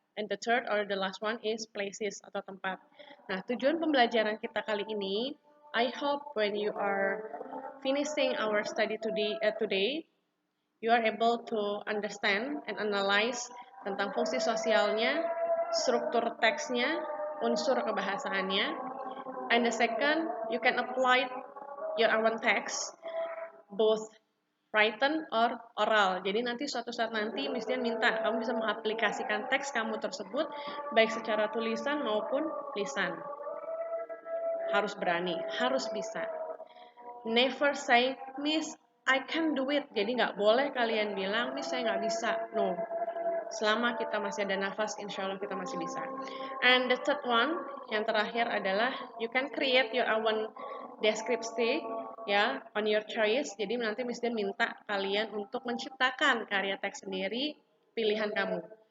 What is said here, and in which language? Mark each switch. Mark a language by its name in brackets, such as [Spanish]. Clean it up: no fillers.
[English] And the third or the last one is places [Indonesian] atau tempat. Nah, tujuan pembelajaran kita kali ini, [English] I hope when you are finishing our study today, you are able to understand and analyze [Indonesian] tentang fungsi sosialnya, struktur teksnya, unsur kebahasaannya. [English] And the second, you can apply your own text, both written or oral. [Indonesian] Jadi nanti suatu saat nanti mesti minta kamu bisa mengaplikasikan teks kamu tersebut baik secara tulisan maupun lisan. Harus berani, harus bisa. [English] Never say, Miss, I can do it. [Indonesian] Jadi nggak boleh kalian bilang, Miss, saya nggak bisa. No. Selama kita masih ada nafas, insya Allah kita masih bisa. [English] And the third one, [Indonesian] yang terakhir adalah [English] you can create your own deskripsi, ya, on your choice. [Indonesian] Jadi nanti mesti minta kalian untuk menciptakan karya teks sendiri, pilihan kamu.